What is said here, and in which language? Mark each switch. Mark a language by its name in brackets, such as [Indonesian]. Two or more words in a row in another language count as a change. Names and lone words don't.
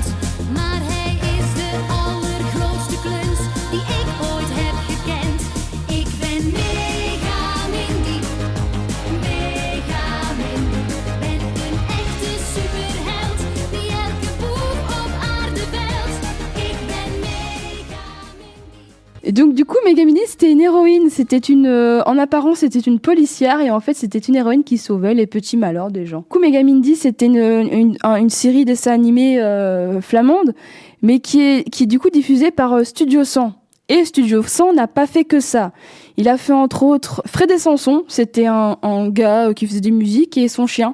[Dutch] Maar hij is de allergrootste kluns die ik ooit heb gekend. Ik ben Mega Mindy, Mega Mindy. Ben een echte superheld die elke boer op aarde velt. Ik ben Mega Mindy. [French] Et donc du coup Megamini c'était une héroïne, en apparence c'était une policière et en fait c'était une héroïne qui sauvait les petits malheurs des gens. Du coup Megamindi c'était une série dessins animés flamande mais qui est du coup diffusée par Studio 100. Et Studio 100 n'a pas fait que ça. Il a fait entre autres Fred et Samson, c'était un gars qui faisait des musiques et son chien.